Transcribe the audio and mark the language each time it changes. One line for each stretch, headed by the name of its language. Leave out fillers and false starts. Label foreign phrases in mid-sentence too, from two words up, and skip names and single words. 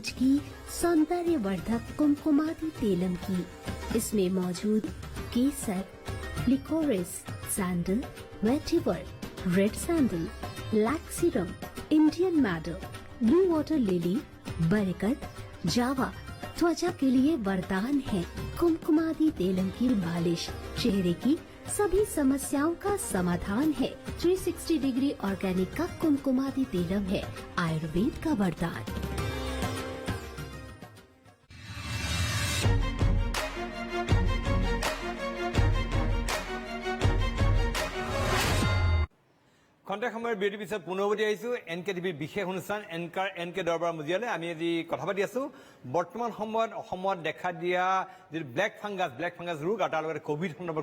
Hindi: की सौंदर्यवर्धक कुमकुमादी तेलम की इसमें मौजूद केसर
English: liquorice sandal vetiver red sandal black serum Indian mado blue water lily
Hindi: बरगद जावा त्वचा के लिए वरदान है कुमकुमादी तेलम की मालिश चेहरे की सभी समस्याओं का समाधान है 360
English: degree organic
Hindi: का कुमकुमादी तेलम है आयुर्वेद का वरदान
Assamese: খন্তেক সময়ৰ বিৰতিৰ পিছত পুনৰবতি আহিছোঁ এনকে টিভিৰ বিশেষ অনুষ্ঠান এনকে দৰবাৰ মজিয়ালৈ আমি আজি কথা পাতি আছোঁ বৰ্তমান সময়ত অসমত দেখা দিয়া যিটো
English: black fungus
Assamese: ৰোগ আৰু তাৰ লগতে ক'ভিড সন্দৰ্ভত